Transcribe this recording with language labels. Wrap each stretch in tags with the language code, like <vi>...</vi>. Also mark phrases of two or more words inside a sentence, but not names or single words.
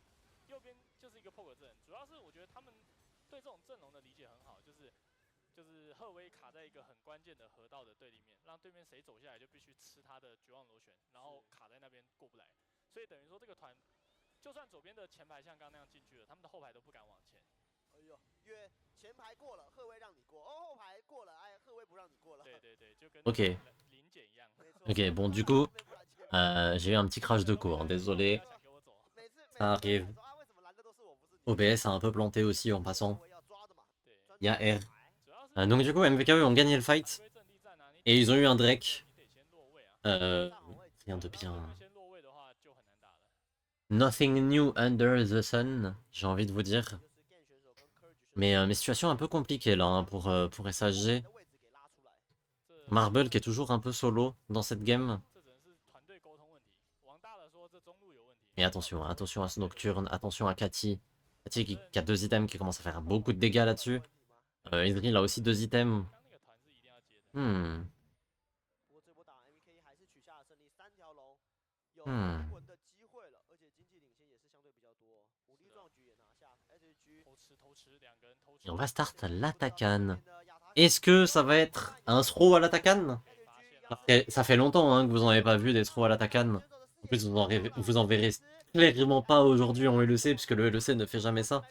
<zh>右边就是一个 poke 阵，主要是我觉得他们对这种阵容的理解很好，就是赫威卡在一个很关键的河道的对立面，让对面谁走下来就必须吃他的绝望螺旋，然后卡在那边过不来。所以等于说这个团，就算左边的前排像刚刚那样进去了，他们的后排都不敢往前。哎呦，因为前排过了，赫威让你过；哦，后排过了，哎，赫威不让你过了。对对对，就跟 Ok. 临检一样。没错</zh> <fr>Ok, bon, du coup, j'ai eu un petit crash de cours, hein, désolé.</fr> <zh>想给我走。每次</zh> <fr>Ça arrive.</fr> <zh>说啊，为什么蓝的都是我，不是你？</zh> <fr>OBS a un peu planté aussi en passant.</fr> <zh>要抓的嘛。对，</zh> <fr>Il y a R.</fr> <zh>主要是</zh> <fr>Donc du coup, MVKE ont gagné le fight.</fr> <zh>回归阵地战啊，你</zh> <fr>Et ils ont eu un Drake.</fr> <zh>你得先落位啊。</zh> <fr>Rien de</fr> <zh>那</zh> <fr>bien.</fr> <zh>对面先落位的话就很难打了。</zh> <en>Nothing new under the sun,</en> <fr>j'ai envie de vous dire.</fr> <zh>就是 Gen 选手跟 Courage 选手</zh> <fr>Mais situation un peu compliquée là hein, pour SHG.</fr> <zh>的位置给拉出来。这</zh> <fr>Marble qui est toujours un peu solo dans cette game.</fr> <zh>这只能是团队沟通问题。王大了说这中路有问题。</zh> <fr>Mais attention, attention à ce Nocturne, attention à Cathy. Cathy qui a 2 items qui commence à faire beaucoup de dégâts là-dessus. Idril a aussi 2 items.</fr> <zh>刚那个团是一定要接的。 Hmm. 不过这波打 MK 还是取下了胜利，3条龙有嗯回魂的机会了，而且经济领先也是相</zh> <fr>Et on va start l'Atakan. Est-ce que ça va être un throw à l'Atakan? Ça fait longtemps hein, que vous n'en avez pas vu des throws à l'Atakan. En plus, vous en verrez clairement pas aujourd'hui en LEC, puisque le LEC ne fait jamais ça.</fr>